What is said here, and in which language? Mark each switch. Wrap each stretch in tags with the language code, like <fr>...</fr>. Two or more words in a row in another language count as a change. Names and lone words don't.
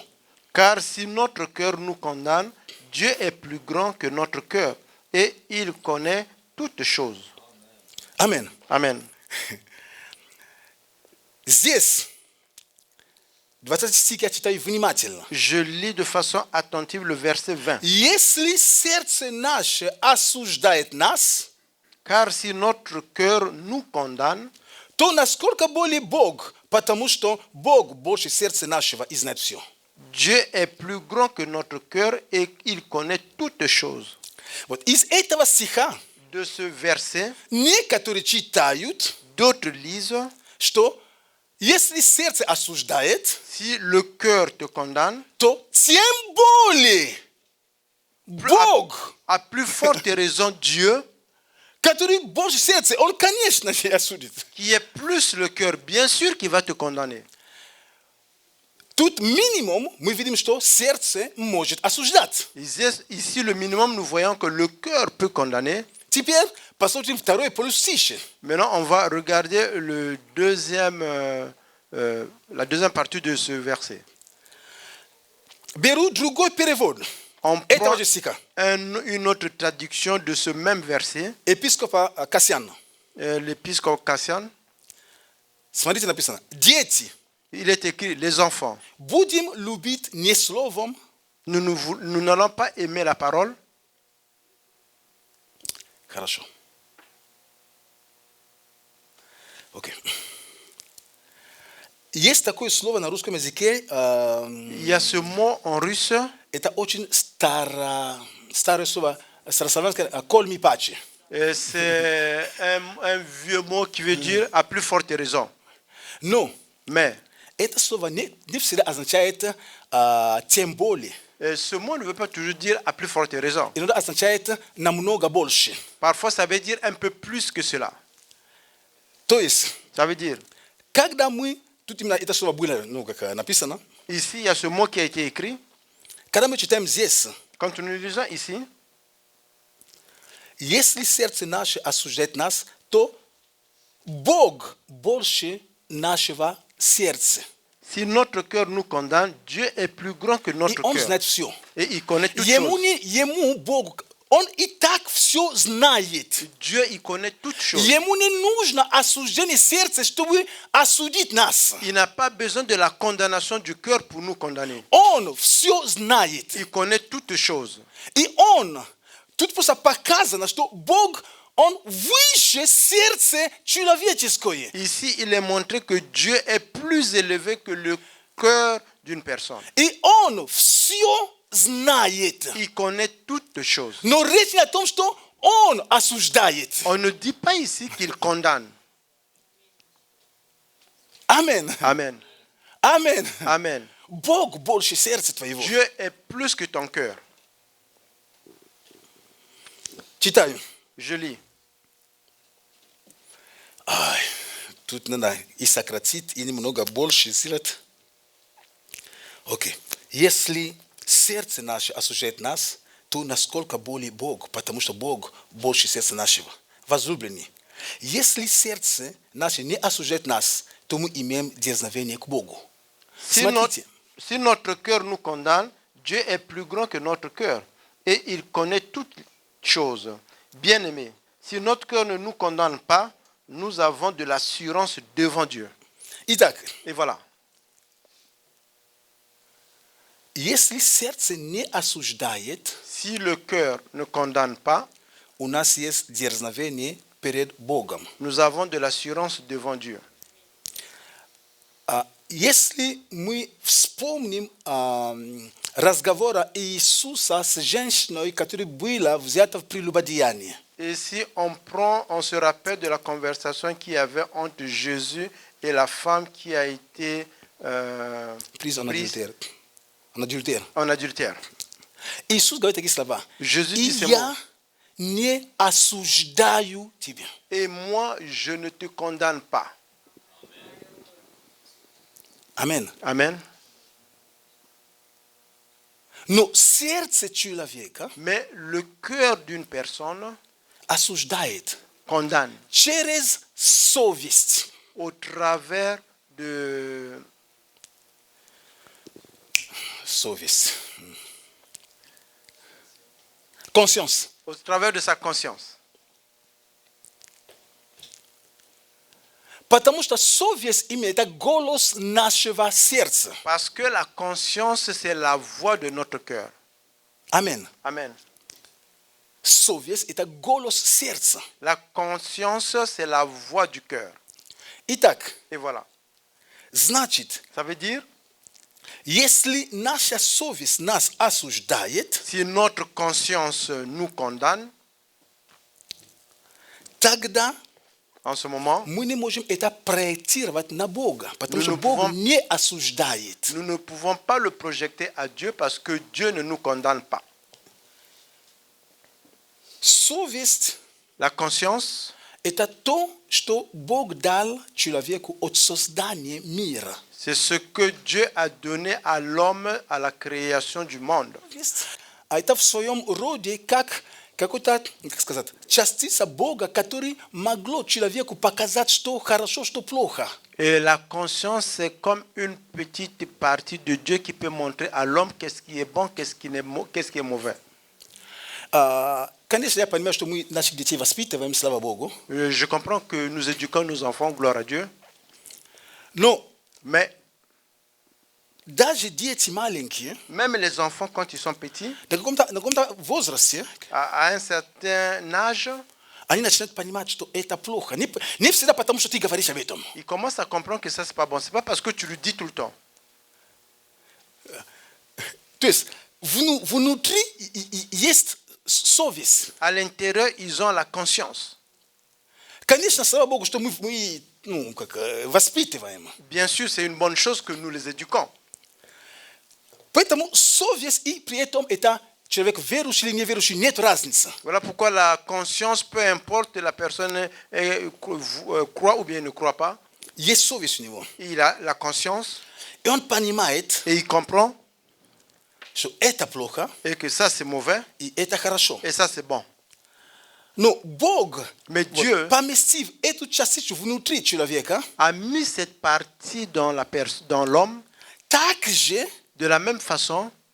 <fr>Car si notre cœur nous condamne, Dieu est plus grand que notre cœur et il connaît toutes choses.</fr> <ru>Аминь.</ru> <fr>Amen.</fr> <ru>Здесь, 20 стих я читаю внимательно.</ru> <fr>Je lis de façon attentive le verset 20.</fr> <ru>Если сердце наше осуждает нас,</ru> <fr>Car si notre cœur nous condamne,</fr> <ru>то насколько более Бог, потому что Бог больше сердца нашего и знает все.</ru> <fr>Dieu est plus grand que notre cœur et il connaît toutes choses.</fr> <ru>Вот из этого стиха</ru> <fr>De ce verset,</fr> <ru>некоторые читают,</ru> <fr>d'autres lisent,</fr> <ru>что если сердце осуждает,</ru> <fr>si le cœur te condamne,</fr> <ru>то тем более Бог,</ru> <fr>à plus forte raison Dieu,</fr> <ru>который больше сердца, он, конечно же, осудит.</ru> <fr>qui est plus le cœur, bien sûr qu'il va te condamner.</fr> <ru>Тут минимум мы видим, что сердце может осуждать.</ru> <fr>Ici, le minimum, nous voyons que le cœur peut condamner.</fr> <ru>Теперь посмотрим второй полустище.</ru> <fr>Maintenant, on va regarder la deuxième partie de ce verset.</fr> <ru>Беру другой перевод.</ru> <fr>On</fr> <ru>этого</ru> <fr>prend</fr> <ru>же стиха.</ru> <fr>une autre traduction de ce même verset,</fr> <ru>Епископа Кассиана.</ru> <fr>l'épiscope Cassian.</fr> <ru>Смотрите, написано. Дети,</ru> <fr>Il est écrit, les enfants,</fr> <ru>будем любить не словом,</ru> <fr>nous n'allons pas aimer la parole.</fr> <ru>Хорошо. Окей. Есть такое слово на русском языке,</ru> <fr>Il y a ce mot en russe,</fr> <ru>это очень старое слово, старославянское,</ru> <cu>«коль ми паче».</cu> <fr>et c'est un vieux mot qui veut dire à plus forte raison.</fr> <ru>Но</ru> <fr>Mais</fr> <ru>это слово не всегда означает тем более.</ru> <fr>ce mot ne veut pas toujours dire à plus forte raison.</fr> <ru>Иногда означает намного больше.</ru> <fr>Parfois, ça veut dire un peu plus que cela.</fr> <ru>То есть,</ru> <fr>Ça veut dire,</fr> <ru>когда мы, тут именно это слово было, как написано,</ru> <fr>ici, il y a ce mot qui a été écrit.</fr> <ru>когда мы читаем здесь,</ru> <fr>Quand nous lisons ici,</fr> <ru>если сердце наше осуждает нас, то Бог больше нашего сердца.</ru> <fr>si notre cœur nous condamne, Dieu est plus grand que</fr> <ru>И</ru> <fr>notre</fr> <ru>Он</ru> <fr>cœur.</fr> <ru>знает все.</ru> <fr>Et il connaît toutes</fr> <ru>Ему,</ru> <fr>choses.</fr> <ru>ему, Богу, Он и так все знает.</ru> <fr>Dieu, il connaît toutes choses.</fr> <ru>Ему не нужно осуждение сердца, чтобы осудить нас.</ru> <fr>Il n'a pas besoin de la condamnation du cœur pour nous condamner.</fr> <ru>Он все знает.</ru> <fr>Il connaît toutes choses.</fr> <ru>И Он, тут просто показано, что Бог, Он выше сердца человеческое.</ru> <fr>Ici, il est montré que Dieu est plus élevé que le cœur d'une personne.</fr> <ru>И Он все знает.</ru> <fr>Il connaît toutes choses.</fr> <ru>Но речь не о том, что Он осуждает.</ru> <fr>On ne dit pas ici qu'il condamne.</fr> <ru>Амен.</ru> <fr>Amen.</fr> <ru>Амен.</ru> <fr>Amen.</fr> <ru>Бог больше сердца твоего.</ru> <fr>Dieu est plus que ton cœur.</fr> <ru>Читаю.</ru> <fr>Je lis.</fr> <ru>Ай, тут надо и сократить, и немного больше сделать. Окей. Если сердце наше осуждает нас, то насколько более Бог, потому что Бог больше сердца нашего. Возлюбленные, если сердце наше не осуждает нас, то мы имеем дерзновение к Богу. Смотрите,</ru> <fr>Si notre cœur nous condamne, Dieu est plus grand que notre cœur. Et il connaît toutes choses. Bien-aimés, si notre cœur ne nous condamne pas, nous avons de l'assurance devant Dieu.</fr> <ru>итак,</ru> <fr>Et voilà.</fr> <ru>если сердце не осуждает,</ru> <fr>Si le cœur ne condamne pas,</fr> <ru>у нас есть дерзновение перед Богом.</ru> <fr>nous avons de l'assurance devant Dieu.</fr> <ru>Если мы вспомним разговор Иисуса с женщиной, которая была взята в прелюбодеянии.</ru> <fr>Et si on se rappelle de la conversation qu'il y avait entre Jésus et la femme qui a été Prise en adultère. en adultère.</fr> <ru>Иисус говорит такие слова.</ru> <fr>Jésus</fr> <ru>И</ru> <fr>dit ces</fr> <ru>я</ru> <fr>mots.</fr> <ru>не осуждаю тебя.</ru> <fr>Et moi, je ne te condamne pas.</fr> <ru>Амен.</ru> <fr>Amen.</fr> <ru>Но сердце человека</ru> <fr>Mais le cœur d'une personne</fr> <ru>осуждает</ru> <fr>condamne</fr> <ru>через совесть.</ru> <fr>au travers de</fr> <ru>Совесть. Conscience.</ru> <fr>au travers de sa conscience.</fr> <ru>Потому что совесть имеет голос нашего сердца.</ru> <fr>Parce que la conscience, c'est la voix de notre cœur.</fr> <ru>Амен.</ru> <fr>Amen.</fr> <ru>Совесть – это голос сердца.</ru> <fr>La conscience, c'est la voix du cœur.</fr> <ru>Итак,</ru> <fr>Et voilà.</fr> <ru>значит,</ru> <fr>Ça veut dire,</fr> <ru>если наша совесть нас осуждает,</ru> <fr>si notre conscience nous condamne,</fr> <ru>тогда</ru> <fr>en ce moment,</fr> <ru>мы не можем это проектировать на Бога, потому</ru> <fr>Nous</fr> <ru>что</ru> <fr>ne</fr> <ru>Бог</ru> <fr>pouvons-</fr> <ru>не осуждает.</ru> <fr>nous ne pouvons pas le projeter à Dieu parce que Dieu ne nous condamne pas.</fr> <ru>Совесть</ru> <fr>La conscience, –</fr> <ru>это то, что Бог дал человеку от создания мира.</ru> <fr>c'est ce que Dieu a donné à l'homme à la création du monde.</fr> <ru>А это в своем роде как какой-то, как сказать, частица Бога, который могло человеку показать, что хорошо, что плохо.</ru> <fr>Et la conscience, c'est comme une petite partie de Dieu qui peut montrer à l'homme qu'est-ce qui est bon, qu'est-ce qui est mauvais.</fr> <ru>Конечно, я понимаю, что мы наших детей воспитываем, слава Богу.</ru> <fr>Je comprends que nous éduquons nos enfants, gloire à Dieu,</fr> <ru>Но</ru> <fr>mais</fr> <ru>даже дети маленькие,</ru> <fr>même les enfants, quand ils sont petits,</fr> <ru>на каком-то возрасте,</ru> <fr>à un certain âge,</fr> <ru>Они начинают понимать, что это плохо. Не всегда потому, что ты говоришь об этом.</ru> <fr>Il commence à comprendre que ça, c'est pas bon. C'est pas parce que tu le dis tout le temps.</fr> <ru>То есть внутри есть совесть.</ru> <fr>À l'intérieur, ils ont la conscience.</fr> <ru>Конечно, слава Богу, что мы воспитываем.</ru> <fr>Bien sûr, c'est une bonne chose que nous les éduquons.</fr> <ru>Поэтому совесть и при этом это человек верующий или неверующий, нет разницы.</ru> <fr>Voilà pourquoi la conscience, peu importe la personne croit ou bien ne croit pas,</fr> <ru>Есть совесть у него.</ru> <fr>il a la conscience</fr> <ru>И он понимает,</ru> <fr>et il comprend</fr> <ru>что это плохо,</ru> <fr>et que ça c'est mauvais</fr> <ru>и это хорошо.</ru> <fr>et ça c'est bon.</fr> <ru>Но Бог,</ru> <fr>Mais Dieu</fr> <ru>поместив эту частичку внутри человека,</ru> <fr>a mis cette partie dans l'homme</fr> <ru>также</ru> <fr>de la même façon.</fr>